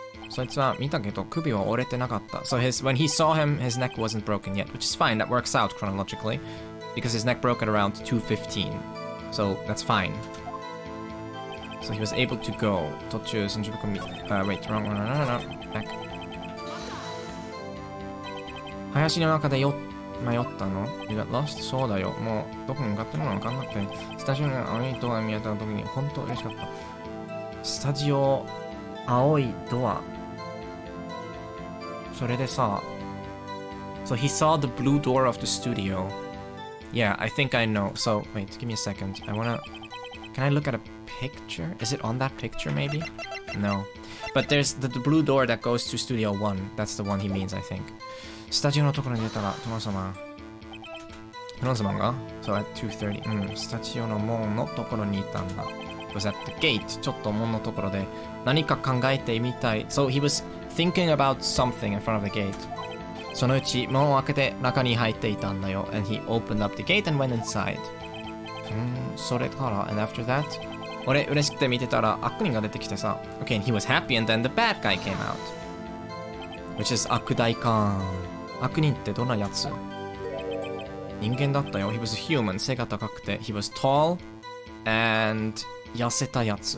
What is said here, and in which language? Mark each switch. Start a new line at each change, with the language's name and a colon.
Japanese: そいつは見たけど首は折れてなかった。
English: So when he saw him, his neck wasn't broken yet, which is fine. That works out chronologically because his neck broke at around 2:15. So that's fine. So he was able to go.
Japanese: 途中30分。
English: Wait, wrong. No. Back.
Japanese: 林の中で迷ったの ?
English: You got lost?
Japanese: そうだよ。もうどこに向かってるのか分かんなくて。スタジオに青いドア見当たった時に本当嬉しかった。スタジオ、青いドア。それでさ、
English: So he saw the blue door of the studio. Yeah, I think I know. So, wait, give me a second. Can I look at a picture? Is it on that picture, maybe? No. But there's the blue door that goes to Studio 1. That's the one he means, I think.
Japanese: スタジオのところに出たら、殿様が
English: So at 2:30.
Japanese: スタジオの門のところにいたんだ。
English: It was at the gate.
Japanese: ちょっと門のところで何か考えてみたい。
English: So he was thinking about something in front of the gate.
Japanese: そのうち門を開けて中に入っていたんだよ。
English: And he opened up the gate and went inside.
Japanese: それから、
English: and after that?
Japanese: 俺嬉しくて見てたら悪人が出てきてさ。
English: Okay, and he was happy and then the bad guy came out. Which is 悪大官。
Japanese: 悪人ってどんなやつ？人間だったよ。
English: He was a human.
Japanese: 背が高くて。
English: He was tall and
Japanese: 痩せたやつ。